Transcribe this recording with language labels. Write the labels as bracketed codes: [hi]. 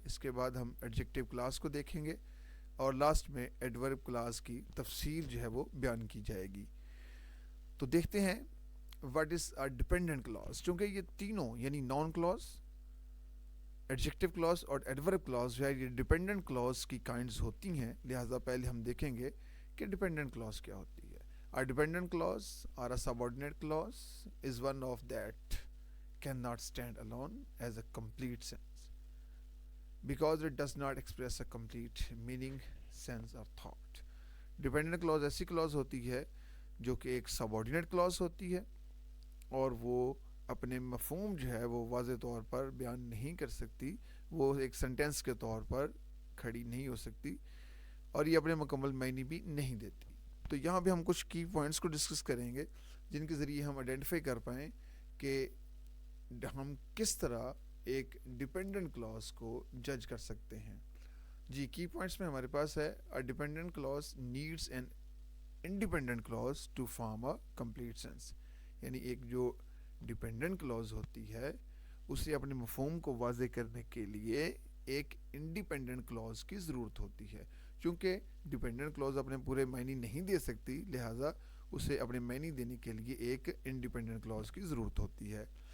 [ur] اس کے بعد ہم ایڈجیکٹو کلاس کو دیکھیں گے اور لاسٹ میں ایڈورب کلاس کی تفصیل جو ہے وہ بیان کی جائے گی. تو دیکھتے ہیں [en] What is a dependent class. [ur] چونکہ یہ تینوں یعنی نان کلاس، ایڈجیکٹو کلاس اور ایڈورب کلاس جو ہے یہ ڈیپینڈنٹ کلاس کی کائنڈز ہوتی ہیں، لہٰذا پہلے ہم دیکھیں گے کہ ڈیپینڈنٹ کلاس کیا ہوتی ہے. [en] A dependent clause or a subordinate clause is one of that cannot stand alone as a complete sense because it does not express a complete meaning, sense or thought. [ur] Dependent clause ایسی clause ہوتی ہے جو کہ ایک subordinate clause ہوتی ہے اور وہ اپنے مفہوم جو ہے وہ واضح طور پر بیان نہیں کر سکتی، وہ ایک سنٹینس کے طور پر کھڑی نہیں ہو سکتی اور یہ اپنے مکمل معنی بھی نہیں دیتی. تو یہاں پہ ہم کچھ کی پوائنٹس کو ڈسکس کریں گے جن کے ذریعے ہم آئیڈینٹیفائی کر پائیں کہ ہم کس طرح ایک ڈیپینڈنٹ کلاس کو جج کر سکتے ہیں. جی کی پوائنٹس میں ہمارے پاس ہے [en] a dependent clause needs an independent clause to form a complete sense. [ur] یعنی ایک جو ڈیپینڈنٹ کلاس ہوتی ہے اسے اپنے مفہوم کو واضح کرنے کے لیے ایک انڈیپینڈنٹ کلاس کی ضرورت ہوتی ہے. چونکہ ڈیپینڈنٹ کلاس اپنے پورے معنی نہیں دے سکتی، لہٰذا اسے اپنے معنی دینے کے لیے ایک انڈیپینڈنٹ کلاس کی ضرورت ہوتی ہے.